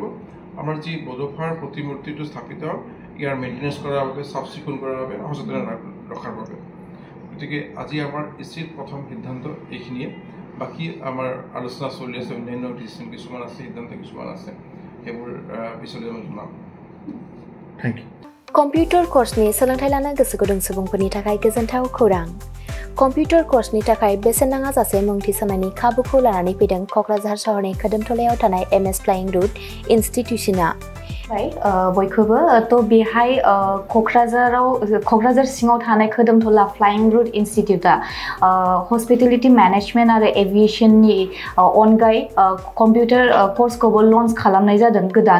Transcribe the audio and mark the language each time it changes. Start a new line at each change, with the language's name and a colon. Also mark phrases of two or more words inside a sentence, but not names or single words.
Assamese: আমাৰ যি বড়োভাষাৰ প্ৰতিমূৰ্তিটো স্থাপিত হ'ল, ইয়াৰ মেইনটেনেঞ্চ কৰাৰ বাবে, চাফ চিকুণ কৰাৰ বাবে, সচেতন ৰখাৰ বাবে। গতিকে আজি আমাৰ ইচিৰ প্ৰথম সিদ্ধান্ত এইখিনিয়ে। বাকী আমাৰ আলোচনা চলি আছে, অন্যান্য ডিচিশ্যন কিছুমান আছে, সিদ্ধান্ত কিছুমান আছে, সেইবোৰ পিছলৈ আমি জনাম।
English: thank you.
Bodo: कम्पिउटार कर्सनि सोलोंथाय लानो गोसो गुदुं सुबुंफोरनि थाखाय गोजोनथाव खौरां। कम्पिउटार कर्सनि थाखाय बेसेन नाङा जासे मुं थिसननायनि खाबुखौ लानानै फैदों क'क्राझार सहरनि खोदोमथलायाव थानाय MS फ्लाइंग रुट इनस्टिट्यूशना। बयखौबो तो बेहाय क'क्राझार सिङाव थानाय खोदोमथला फ्लाइंग रुट इनस्टिट्यूटा
English: hospitality management
Bodo: आरो एविएशननि अनगायै कम्पिउटार कर्सखौबो लन्च खालामनाय जादों गोदान।